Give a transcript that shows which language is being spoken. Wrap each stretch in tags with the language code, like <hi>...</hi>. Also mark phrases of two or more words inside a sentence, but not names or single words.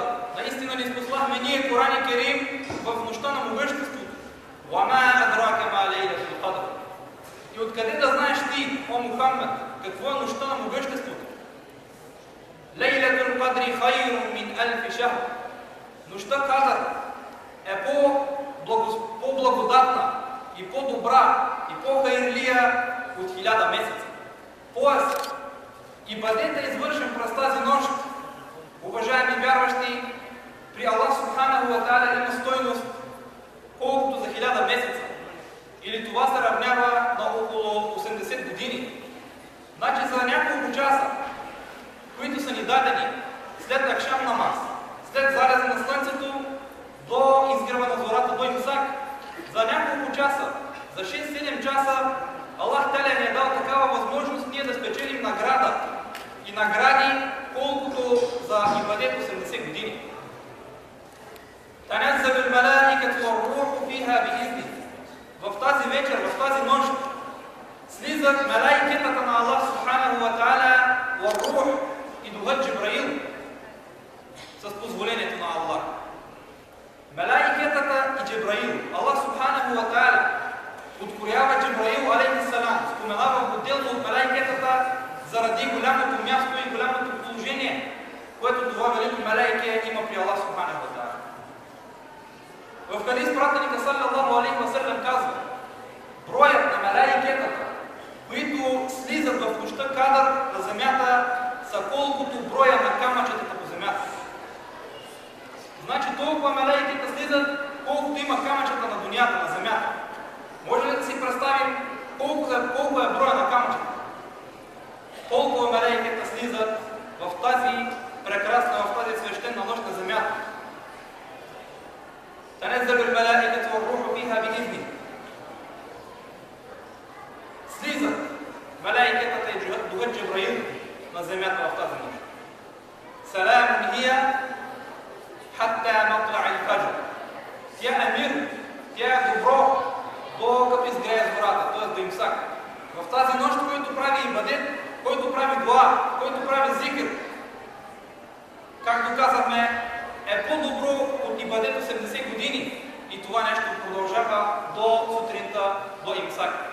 <bg>Наистина ниспослахме ние Коран Керим в нощта на могъществото.</bg> <ar>وما أدراك ما ليلة القدر.</ar> <bg>И откъде да знаеш ти, о Мухаммад, какво е нощта на могъществото?</bg> <ar>ليلة القدر خير من ألف شهر.</ar> <bg>Нощта Кадър е по-благодатна и по-добра и по-хайрлия от 1000 месеца. Тоест, ибадетът е извършен през тази нощ, уважаеми вярващи, при Аллах</bg> <ar>سبحانه وتعالى</ar> <bg>има стойност колкото за 1000 месеца. Или това се равнява на около 80 години. Значи за няколко часа, които са ни дадени след</bg> <tr>akşam namaz,</tr> <bg>след залеза на слънцето до изгрева на зората, до имсак, за няколко часа, за 6-7 часа, Аллах Таля ни е дал такава възможност ние да спечелим награда и награди колкото за ибадет 80 години.</bg> <ar>تنزل الملائكة والروح فيها بإذن.</ar> <bg>В тази вечер, в тази нощ слизат малаикетата на Аллах</bg> <ar>سبحانه وتعالى,</ar> <bg>вар-рух и духът Джибраил с позволението на Аллах. Малаикетата и Джибраил. Аллах субханаху ва та'аля откроява Джибраил алейхиссалам, споменава отделно от малаикетата заради голямото място и голямото положение, което това велико малаике има при Аллах</bg> <ar>سبحانه وتعالى.</ar> <bg>В хадис пратеника</bg> <ar>صلى الله عليه وسلم</ar> <bg>казва: броят на малаикетата, които слизат в нощта Кадър на земята, са колкото броя на камъчетата по земята. Значи толкова малаикета слизат, колкото има камъчета на дунята, на земята. Може ли да си представим колко е броя на камъчета? Толкова малаикета слизат в тази прекрасна, в тази свещена свещена нощ на земята.</bg> <ar>تنزل الملائكة والروح فيها بإذن.</ar> <bg>Слизат малаикатата и духът Джибраил на земята в тази нощ.</bg> <ar>سلام هي حتى مطلع الفجر.</ar> <bg>Тя е мир, тя е добро до като изгрее зората, т.е. до имсак. В тази нощ, който прави ибадет, който прави дуа, който прави зикр, както казахме, е по-добро от ибадет 80 години и това нещо продължава до сутринта, до имсак.</bg>